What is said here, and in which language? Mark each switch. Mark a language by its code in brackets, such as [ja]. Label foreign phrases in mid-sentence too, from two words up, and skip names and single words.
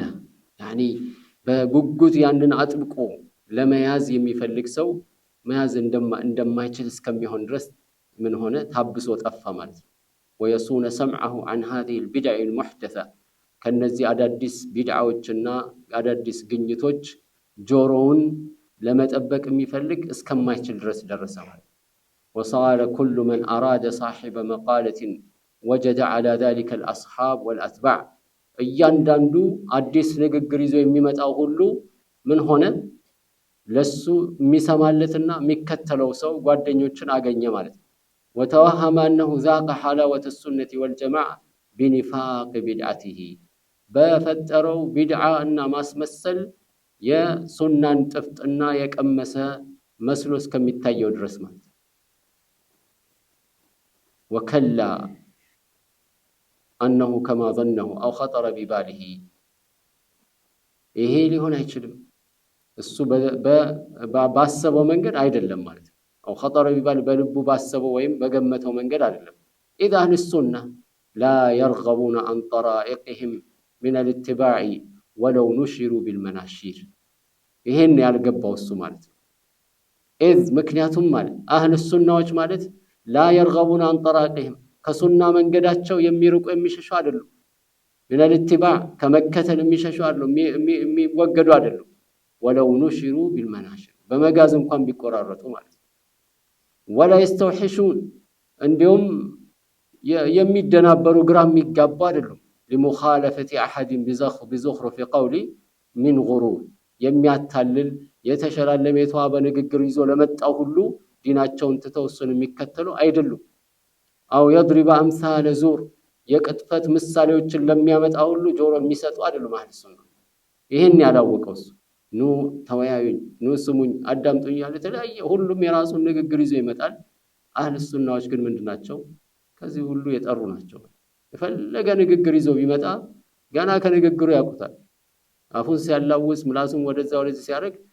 [am] ያኒ በጉጉት ያንን አጥብቆ ለመያዝ የሚፈልግ ሰው መያዝ እንደማይችል እስከሚሆን ድረስ ምን ሆነ ታብሶ ጠፋ ማለት ነው። [ar] ويصون سمعه عن هذه البدع المحدثة [am] ከነዚህ አዳዲስ ቢድዓዎችና አዳዲስ ግኝቶች ጆሮውን ለመጠበቅ የሚፈልግ እስከማይችል ድረስ ደረሰ ማለት [ar] وصار كل من أراد صاحب مقالة وجد على ذلك الأصحاب والأتباع [am] እያንዳንዱ አዲስ ንግግር ይዞ የሚመጣው ሁሉ ምን ሆነ ለሱ የሚሰማለትና የሚከተለው ሰው ጓደኞችን አገኘ ማለት ነው። [ar] وتوهم أنه ذاق حلاوة السنة والجماعة بنفاق بدعته [am] በፈጠረው ቢድዓ እና ማስመሰል የሱናን ጥፍጥና የቀመሰ መስሎ እስከሚታየው ድረስ ማለት [ar] وكلا أنه كما ظنه أو خطر بباله [am] ይሄ ሊሆን አይችልም እሱ ባሰበው መንገድ አይደለም ማለት ነው። [ar] أو خطر بباله [am] በልቡ ባሰበው ወይም በገመተው መንገድ አይደለም። [ar] إذا أهل السنة لا يرغبون عن طرائقهم من الاتباع ولو نشروا بالمناشير [am] ይሄን ያልገባው እሱ ማለት ነው። [ar] إذ [am] ምክንያቱም ማለት [ar] أهل السنة ማለት لا يرغبون عن طرائقهم [am] ከሱና መንገዳቸው የሚርቁ የሚሸሹ አይደሉም። [ar] من الاتباع [am] ከመከተል የሚሸሹ አይደሉም፣ የሚወገዱ አይደሉም። [ar] ولو نشروا بالمناشر [am] በመጋዝ እንኳን ቢቆራረጡ ማለት ነው። ولا [ar] يستوحشون [am] እንዲሁም የሚደናበሩ ግራ የሚጋቡ አይደሉም። [ar] لمخالفة أحد بزخرف قول من غرور የሚያታልል [am] የተሸላለመ የተዋበ ንግግር ይዞ ለመጣው ሁሉ ዲናቸውን ተተወሰኑ የሚከተሉ አይደሉም። አው [ar] يضرب أمثال زور [am] የቅጥፈት ምሳሌዎችን ለሚያመጣ ሁሉ ጆሮ የሚሰጡ አይደሉም። [ar] أهل السنة [am] ይሄን ያላወቀው ኑ ተወያዩኝ፣ ኑ ስሙኝ፣ አዳምጡኝ ያለ ተለያየ ሁሉም የራሱን ንግግር ይዞ ይመጣል። [ar] أهل السنة [am] ግን ምንድናቸው? ከዚህ ሁሉ የጠሩ ናቸው። የፈለገ ንግግር ይዞ ቢመጣ ገና ከንግግሩ ያውቁታል። አፉን ሲያላውስ ምላሱን ወደዛ ወደዚህ ሲያደርግ